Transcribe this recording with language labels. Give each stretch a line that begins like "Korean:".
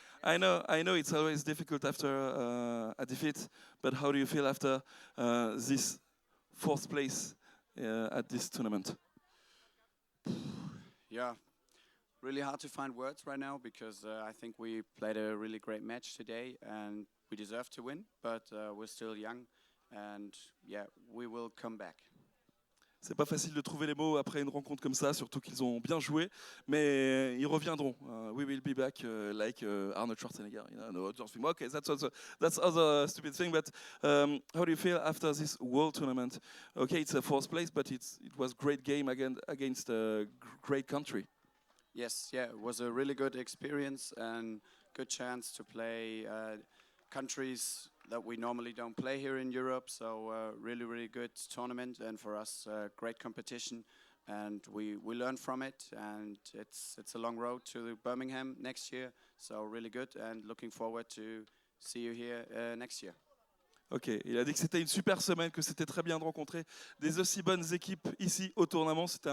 English: I know it's always difficult after a defeat, but how do you feel after this 4th place at this tournament? Yeah, really hard to find words right now because I think we played a really great match today and we deserve to win, but we're still young and yeah, we will come back.
French: C'est pas facile de trouver les mots après une rencontre comme ça, surtout qu'ils ont bien joué, mais ils reviendront.
English: We will be back, like Arnold Schwarzenegger. No, just think, okay, that's other stupid thing. But how do you feel after this World Tournament? Okay, it's a 4th place, but it was great game against a great country. Yes, yeah, it was a really good experience and good chance to play countries that we normally don't play here in Europe, so really good tournament, and for us great competition, and we learned from it, and it's a long road to Birmingham next year, so really good, and looking forward to see you here next year.
French: Ok, il a dit que c'était une super semaine, que c'était très bien de rencontrer des aussi bonnes équipes ici au tournoi.